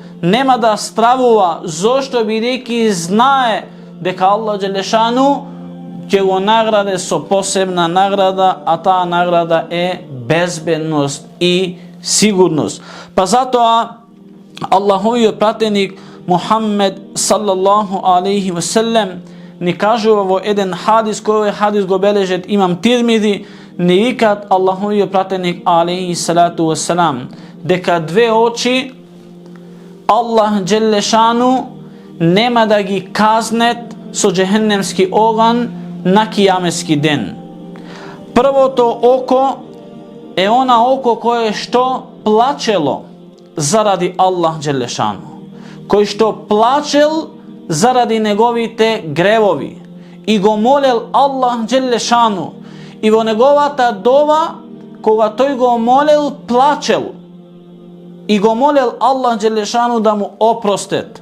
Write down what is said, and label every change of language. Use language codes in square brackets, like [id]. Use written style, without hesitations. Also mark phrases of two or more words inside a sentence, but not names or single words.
[mk] Нема да стравува, зошто бидејќи знае дека Аллах Джелешану ќе го награде со посебна награда, а таа награда е безбедност и сигурност. Па затоа Аллаховиот пратеник Мухаммед [ar] صلى الله عليه وسلم [mk] ни кажува во еден хадис, кој хадис го бележат имам Тирмизи, ни викат Аллаховиот пратеник [ar] عليه الصلاة والسلام [mk] дека две очи Аллах Джелешану нема да ги казнет со джехеннемски оган на кијамески ден. Првото око е она око кое што плачело заради Аллах Джелешану, кој што плачел заради неговите гревови и го молел Аллах Джелешану, и во неговата дова, кога тој го молел, плачел и го молел Аллах Джелешану да му опростет.